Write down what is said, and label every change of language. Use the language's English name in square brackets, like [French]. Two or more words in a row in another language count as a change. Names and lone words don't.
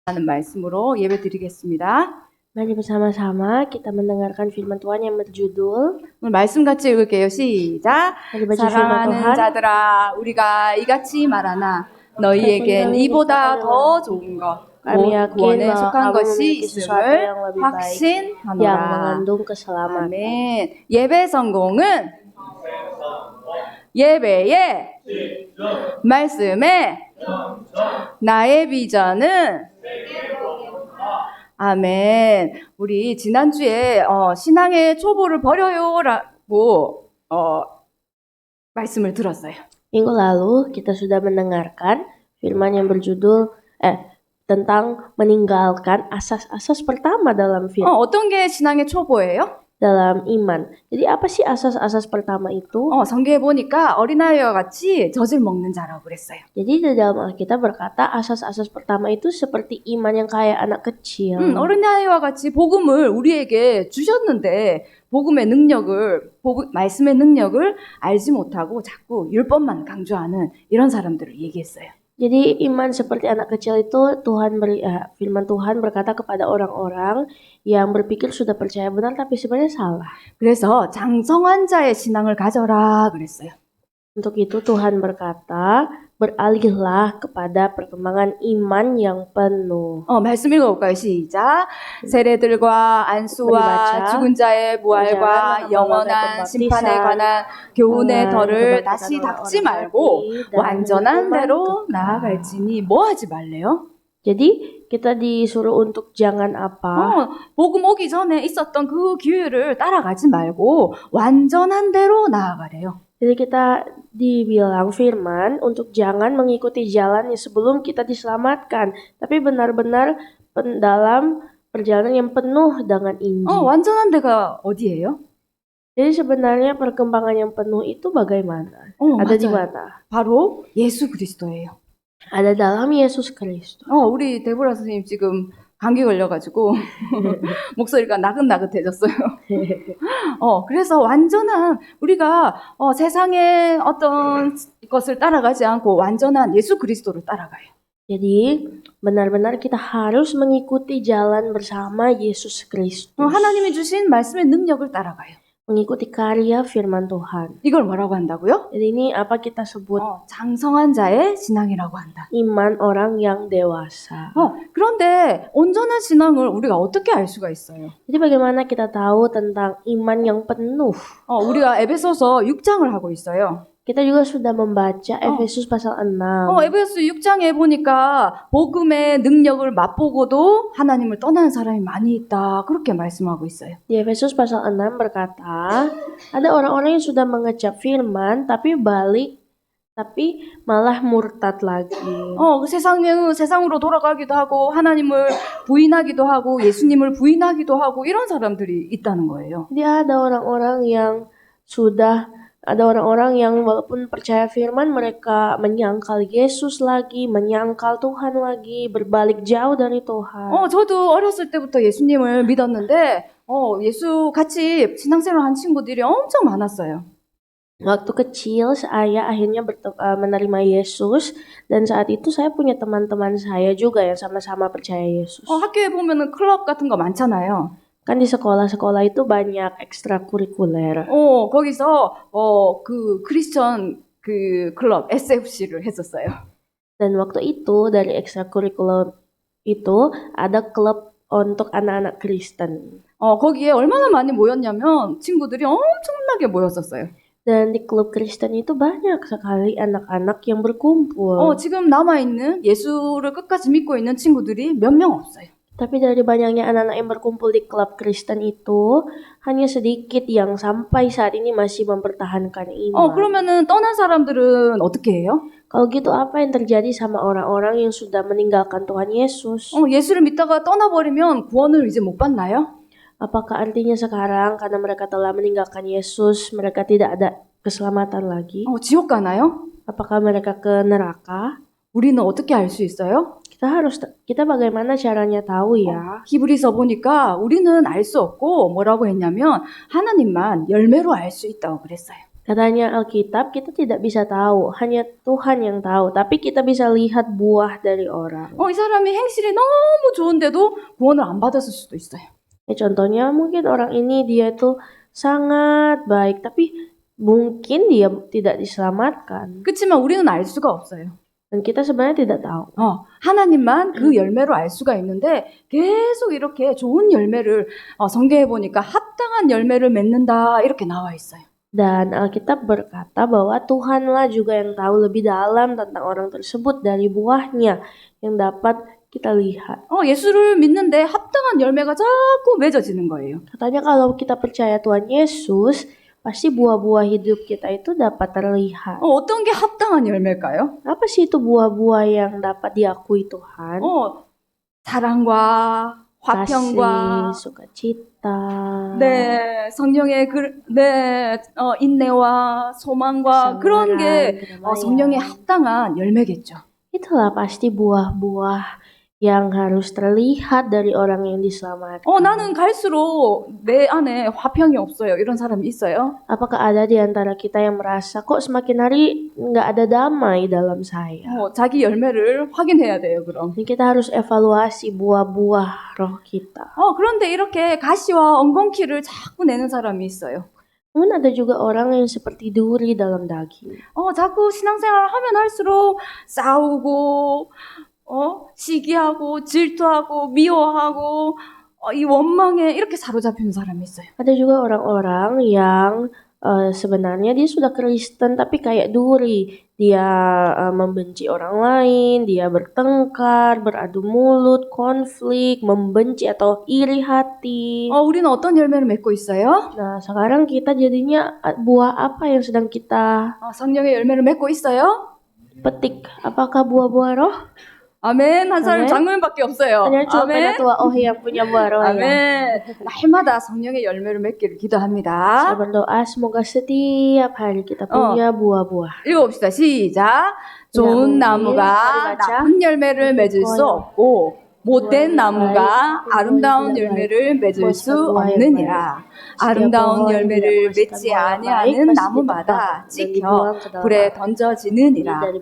[Korean] 하는 말씀으로 예배드리겠습니다. [Indonesian] Mari bersama-sama kita mendengarkan firman Tuhan yang berjudul. [Korean] 오늘 말씀 같이 읽을게요. 시작. [Indonesian] Mari baca firman [Korean] 사랑하는 [Indonesian] Tuhan. [Korean] 자들아, 우리가 이같이 말하나 너희에겐 이보다 더 좋은 것, [Indonesian] Kami [Korean] 곧 [Indonesian] yakin [Korean] 구원에 [Indonesian] bahwa [Korean] 속한 [Indonesian] kamu [Korean] 것이 [Indonesian] memiliki sesuatu [Korean] 있음을 [Indonesian] yang lebih baik yang [Korean] 확신하노라. [Indonesian] mengandung keselamatan. [Korean] 아멘. 예배 성공은 예배의 말씀에 나의 비전은 아멘. 우리 지난주에 신앙의 초보를 버려요라고 말씀을 들었어요. [Indonesian] Minggu lalu kita sudah mendengarkan firman yang berjudul tentang meninggalkan asas-asas pertama dalam firman. [Korean] 어떤 게 신앙의 초보예요? [Indonesian] dalam iman. Jadi apa sih asas-asas pertama itu? [Korean] 성경에 보니까 어린아이와 같이 젖을 먹는 자라고 그랬어요. [Indonesian] Jadi di dalam Alkitab berkata asas-asas pertama itu seperti iman yang kayak anak kecil. [Korean] 어린아이와 같이 복음을 우리에게 주셨는데 복음의 능력을, 말씀의 능력을 알지 못하고 자꾸 율법만 강조하는 이런 사람들을 얘기했어요. [Indonesian] Jadi iman seperti anak kecil itu firman Tuhan berkata kepada orang-orang yang berpikir sudah percaya benar tapi sebenarnya salah. [Korean] 그래서 장성한 자의 신앙을 가져라 그랬어요. [Indonesian] Untuk itu Tuhan berkata, beralihlah kepada perkembangan iman yang penuh. [Korean] 말씀 읽어볼까요? 시작. 세례들과 안수와 죽은 자의 부활과 영원한 심판에 관한 교훈의 덫을 다시 닦지 말고 완전한 대로 나아갈지니 뭐 하지 말래요? [Indonesian] Jadi kita disuruh untuk jangan apa? [Korean] 복음 오기 전에 있었던 그 기회를 따라가지 말고 완전한 대로 나아가래요. [Indonesian] Jadi kita dibilang firman untuk jangan mengikuti jalannya sebelum kita diselamatkan, tapi benar-benar dalam perjalanan yang penuh dengan Injil. [Korean] 완전한 데가 어디예요? [Indonesian] Jadi sebenarnya perkembangan yang penuh itu bagaimana? Ada di mana? [Korean] 바로 예수 그리스도예요. [Indonesian] Ada dalam Yesus Kristus. [Korean] 우리 데보라 선생님 지금 감기 걸려가지고 목소리가 나긋나긋해졌어요. 그래서 완전한 우리가 세상의 어떤 것을 따라가지 않고 완전한 예수 그리스도를 따라가요. [Indonesian] Jadi benar-benar kita harus mengikuti jalan bersama Yesus Kristus. [Korean] 하나님이 주신 말씀의 능력을 따라가요. [Indonesian] Mengikuti karya firman Tuhan. [Korean] 이걸 뭐라고 한다고요? [Indonesian] Jadi ini apa kita sebut? [Korean] 장성한 자의 신앙이라고 한다. [Indonesian] Iman orang yang dewasa. [Korean] 그런데 온전한 신앙을 우리가 어떻게 알 수가 있어요? [Indonesian] Jadi bagaimana kita tahu tentang iman yang penuh? [Korean] 우리가 에베소서 6장을 하고 있어요. [Indonesian] Kita juga sudah membaca Efesus pasal 6. [Korean] 에베소 6장에 보니까 복음의 능력을 맛보고도 하나님을 떠나는 사람이 많이 있다. 그렇게 말씀하고 있어요. [Indonesian] Di Efesus pasal 6 berkata, ada orang-orang yang sudah mengecap firman tapi malah murtad lagi. [Korean] 그 세상으로 돌아가기도 하고 하나님을 부인하기도 하고 예수님을 부인하기도 하고 이런 사람들이 있다는 거예요. [Indonesian] Jadi ada orang-orang yang walaupun percaya firman mereka menyangkal Yesus lagi, menyangkal Tuhan lagi, berbalik jauh dari Tuhan. [Korean] 저도 어렸을 때부터 예수님을 믿었는데 예수 같이 신앙생활 한 친구들이 엄청 많았어요. [Indonesian] Waktu kecil saya akhirnya menerima Yesus dan saat itu saya punya teman-teman saya juga yang sama-sama percaya Yesus. [Korean] 학교에 보면은 클럽 같은 거 많잖아요. [Indonesian] Kan di sekolah-sekolah itu banyak ekstrakurikuler. [Korean] 거기서 그 크리스천 그 클럽 SFC를 했었어요. [Indonesian] Dan waktu itu dari ekstrakurikuler itu ada klub untuk anak-anak Kristen. [Korean] 거기에 얼마나 많이 모였냐면 친구들이 엄청나게 모였었어요. [Indonesian] Dan di klub Kristen itu banyak sekali anak-anak yang berkumpul. [Korean] 지금 남아있는 예수를 끝까지 믿고 있는 친구들이 몇 명 없어요. [Indonesian] Tapi dari banyaknya anak-anak yang berkumpul di klub Kristen itu, hanya sedikit yang sampai saat ini masih mempertahankan iman. [Korean] 그러면은 떠난 사람들은 어떻게 해요? [Indonesian] Kalau gitu apa yang terjadi sama orang-orang yang sudah meninggalkan Tuhan Yesus? [Korean] 예수를 믿다가 떠나버리면 구원을 이제 못 받나요? [Indonesian] Apakah artinya sekarang karena mereka telah meninggalkan Yesus, mereka tidak ada keselamatan lagi? [Korean] 지옥 가나요? [Indonesian] Apakah mereka ke neraka? [Korean] 우리는 어떻게 알 수 있어요? [Indonesian] Kita bagaimana caranya tahu ya? [Korean] 히브리서 보니까 우리는 알 수 없고 뭐라고 했냐면 하나님만 열매로 알 수 있다고 그랬어요. [Indonesian] Katanya Alkitab, kita tidak bisa tahu, hanya Tuhan yang tahu. Tapi kita bisa lihat buah dari orang. [Korean] 이 사람이 행실이 너무 좋은데도 구원을 안 받았을 수도 있어요. [Indonesian] Contohnya mungkin orang ini dia itu sangat baik, tapi mungkin dia tidak diselamatkan. [Korean] 그렇지만 우리는 알 수가 없어요. [Indonesian] Dan kita sebenarnya tidak tahu. [Korean] 하나님만 그 열매로 알 수가 있는데 계속 이렇게 좋은 열매를 성경에 보니까 합당한 열매를 맺는다 이렇게 나와 있어요. [Indonesian] Dan Alkitab berkata bahwa Tuhanlah juga yang tahu lebih dalam tentang orang tersebut dari buahnya yang dapat kita lihat. [Korean] 예수를 믿는데 합당한 열매가 자꾸 맺어지는 거예요. [Indonesian] Katanya kalau kita percaya Tuhan Yesus, pasti buah-buah hidup kita itu dapat terlihat. [Korean] 어떤 게 합당한 열매일까요? [Indonesian] Apa sih itu buah-buah yang dapat diakui Tuhan? [Korean] 사랑과 화평과 [Indonesian] kasih, sukacita, [Korean] 성령의 인내와 소망과 그런 게 성령의 합당한 열매겠죠. [Indonesian] Itulah pasti buah-buah yang harus terlihat dari orang yang diselamatkan. [Korean] 나는 갈수록 내 안에 화평이 없어요. 이런 사람이 있어요? [Indonesian] Apakah ada di antara kita yang merasa kok semakin hari nggak ada damai dalam saya? [Korean] 자기 열매를 확인해야 돼요, 그럼. [Indonesian] Jadi kita harus evaluasi buah-buah roh kita. [Korean] 그런데 이렇게 가시와 엉겅퀴를 자꾸 내는 사람이 있어요. [Indonesian] Namun ada juga orang yang seperti duri dalam daging. [Korean] 자꾸 신앙생활을 하면 할수록 싸우고 시기하고 질투하고 미워하고 이 원망에 이렇게 사로잡히는 사람이 있어요. [Indonesian] Ada juga orang-orang yang sebenarnya dia sudah Kristen tapi kayak duri. Dia membenci orang lain, dia bertengkar, beradu mulut, konflik, membenci atau iri hati. [Korean] 우리는 어떤 열매를 맺고 있어요? [Indonesian] Nah, sekarang kita jadinya buah apa yang sedang kita [Korean] 성령의 열매를 맺고 있어요? [Indonesian] petik? Apakah buah-buah roh? [Korean] 아멘. 한 사람 장로님밖에 없어요. [Indonesian] Hanya cuma penatua yang punya buah roh ya. [Korean] 아멘. 날마다 성령의 열매를 맺기를 기도합니다. [Indonesian] Saya berdoa semoga setiap hari kita punya buah-buah. [Korean] 읽어봅시다. 시작. 좋은 나무가 나쁜 열매를 맺을 수 없고 못된 나무가 아름다운 열매를 맺을 수 없느니라. 아름다운 열매를 맺지 아니하는 나무마다 찍혀 불에 던져지느니라.